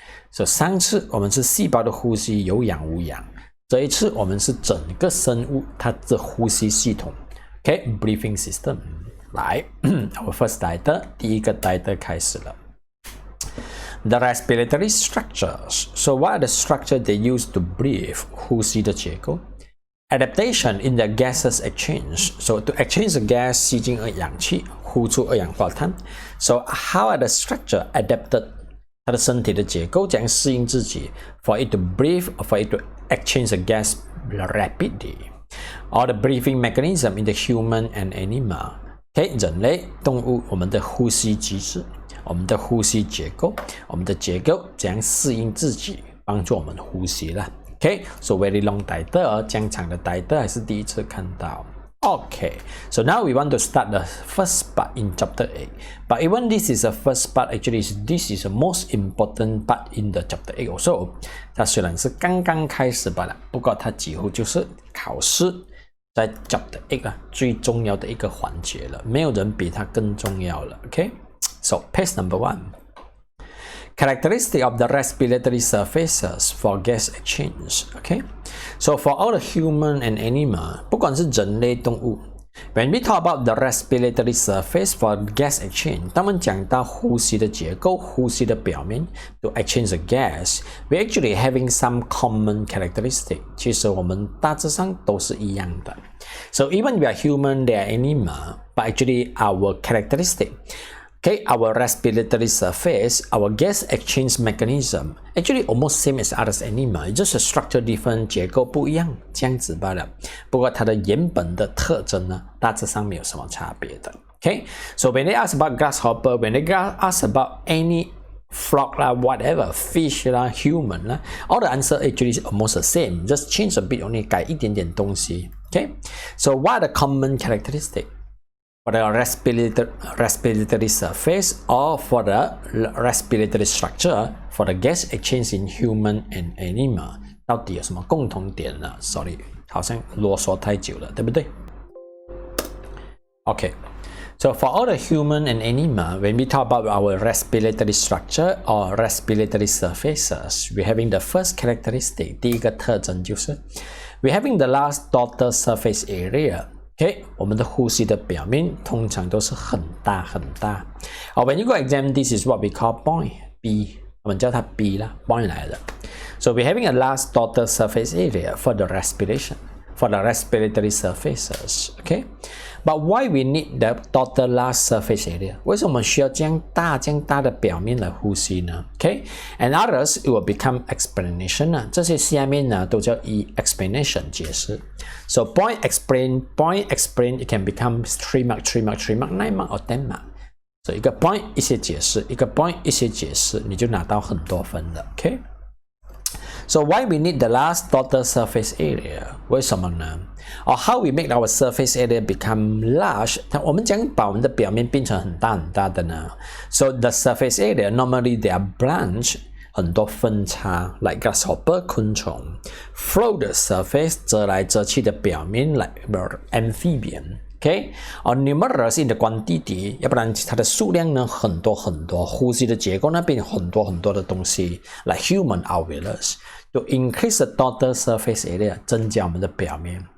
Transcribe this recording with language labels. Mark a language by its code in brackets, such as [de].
[zh] So 上次我们是细胞的呼吸有氧无氧，这一次我们是整个生物它的呼吸系统。 [en] Okay, breathing system. [zh] 来， [en] our first title, [zh] 第一个 title 开始了。 [en] The respiratory structures. So what are the structures they use to breathe? [zh] 呼吸的结构。 [en] Adaptation in the gases exchange. So to exchange the gas, [zh] 吸进氧气，呼出二氧化碳。 [en] So how are the structure adapted? [zh] 它的身体的结构怎样适应自己 [en] for it to breathe or for it to exchange the gas rapidly? Or the breathing mechanism in the human and animal. [zh] Okay, 人类、动物，我们的呼吸机制，我们的呼吸结构，我们的结构怎样适应自己，帮助我们呼吸了。 [en] Okay, so very long title, [zh] 这样长的 title 还是第一次看到。 [en] Okay, so now we want to start the first part in chapter 8. But even this is the first part, actually this is the most important part in the chapter 8 also. [zh] 它虽然是刚刚开始罢了，不过它几乎就是考试在 chapter 8最重要的一个环节了，没有人比它更重要了。 [en] Okay, so page number 1. Characteristic of the respiratory surfaces for gas exchange. Okay, so for all the human and animal, [zh] 不管是人类动物 [en] when we talk about the respiratory surface for gas exchange, [zh] 当我们讲到呼吸的结构，呼吸的表面 [en] to exchange the gas, we actually having some common characteristic. [zh] 其实我们大致上都是一样的。 [en] So even we are human, they are animal, but actually our characteristic.Okay, our respiratory surface, our gas exchange mechanism, actually almost same as others animal, just a structure different, [zh] 结构不一样，这样子罢了。不过它的原本的特征呢，大致上没有什么差别的。 [en] Okay, so when they ask about grasshopper, when they ask about any frog 啦 whatever, fish 啦 human 啦 all the answer actually is almost the same, just change a bit only, [zh] 改一点点东西。 [en] Okay, so what are the common characteristics?For the respiratory surface or for the respiratory structure for the gas exchange in human and animal, [zh] 到底有什么共同点呢？ [en] Sorry, [zh] 好像啰嗦太久了，对不对？ [en] Okay, so for all the human and animal, when we talk about our respiratory structure or respiratory surfaces, we're having the first characteristic, [zh] 第一个特征就是 [en] we're having the last total surface area.Okay, [zh] 我们的呼吸的表面通常都是很大很大。 [en] When you go exam, this is what we call point, B. [zh] 我们叫它 B 啦 ，point 来的。 [en] So we're having a large total surface area for the respiration, for the respiratory surfaces. Okay, but why we need the total large surface area? [zh] 为什么我们需要这样大的表面来呼吸呢 ？ [en] Okay, and others it will become explanation [zh] 呢，这些下面呢都叫以 explanation 解释。 [en] So point explain, it can become 3 mark, 9 mark or 10 mark. [zh] So 一个 point 一些解释，一个 point 一些解释，你就拿到很多分了。 [en] Okay. So why we need the last total surface area? [zh] 为什么呢？ [en] Or how we make our surface area become large? [zh] 我们讲把我们的表面变成很大的呢 [en] ？So the surface area normally they are branch. [zh] 很多分叉 [en] like grasshopper 昆虫 float the surface [zh] 折来折去的表面 [en] like amphibian, okay, or numerous in the quantity [zh] 要不然它的数量呢很多呼吸的结构那边很多的东西 [en] like human alveolus to increase the total surface area [zh] 增加我们的表面。